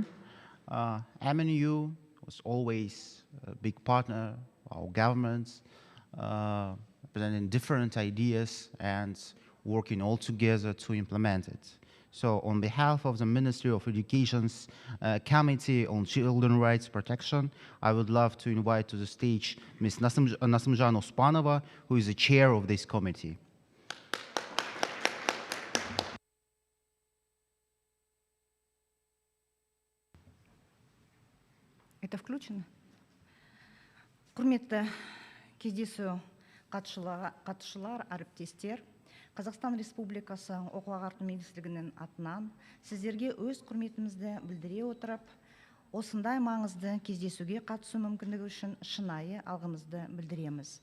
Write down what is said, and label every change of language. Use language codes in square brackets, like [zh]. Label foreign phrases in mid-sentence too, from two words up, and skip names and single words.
[en] MNU was always a big partner of our governments, presenting different ideas and working all together to implement it. So on behalf of the Ministry of Education's Committee on Children's Rights Protection, I would love to invite to the stage Ms. Nasımjan Ospanova, who is the chair of this committee. [ru] Это включено? [kk] Құрметті кездесу қатысушылар, әріптестер, Қазақстан Республикасы оқу ағарту министрлігінің атынан сіздерге өз құрметімізді білдіре отырып, осындай маңызды кездесуге қатысу мүмкіндігі үшін шынайы алғымызды білдіреміз.